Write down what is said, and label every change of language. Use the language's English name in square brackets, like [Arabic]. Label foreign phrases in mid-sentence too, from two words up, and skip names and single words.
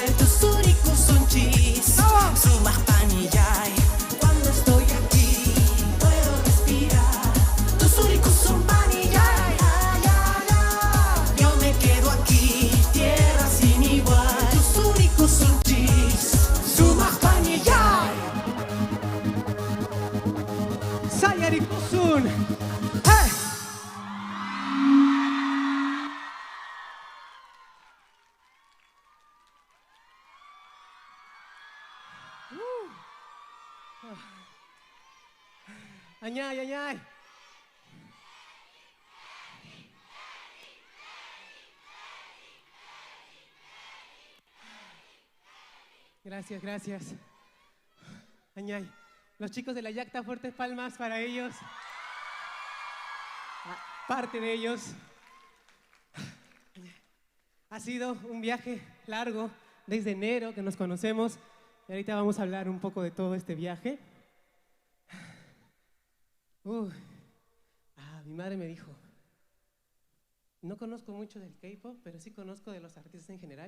[Spanish] Tus suricos son cheese, son más vanidad. Cuando estoy aquí, puedo respirar. Tus suricos son vanidad. Yo me quedo aquí, tierra sin igual. Tus suricos son cheese, son más vanidad. [Quechua] Sayari Kusun. [Spanish] ¡Hey! [Quechua] Añay, añay. [Spanish] Gracias, gracias. Añay. Los chicos de la Yacta, fuertes palmas para ellos. Parte de ellos. Ha sido un viaje largo desde enero que nos conocemos. Y ahorita vamos a hablar un poco de todo este viaje. Mi madre me dijo, no conozco mucho del K-pop, pero sí conozco de los artistas en general.